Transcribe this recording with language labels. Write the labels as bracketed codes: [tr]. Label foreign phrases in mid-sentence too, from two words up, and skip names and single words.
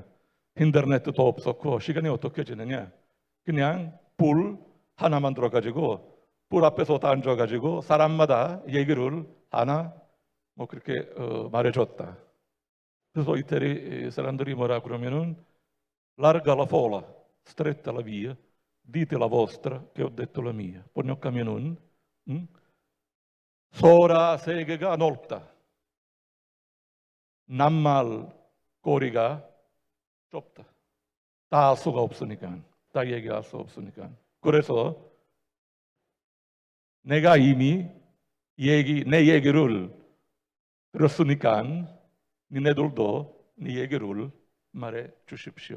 [ko] 인터넷도 없었고 시간이 어떻게 지내냐? 그냥 불 하나만 들어가지고 불 앞에서 다 앉아가지고 사람마다 얘기를 하나 뭐 그렇게 말해줬다. 그래서 이태리 사람들이 뭐라 그러면은 [it] larga la folla, stretta la via, dite la vostra che ho detto la mia. [ko] 번역하면은 소라 세계가 넓다. 낱말 거리가 좁다. 다 할 수가 없으니까, 다 얘기할 수 없으니까. 그래서 내가 이미 내 얘기를 들었으니까 니네들도 네 얘기를 말해 주십시오.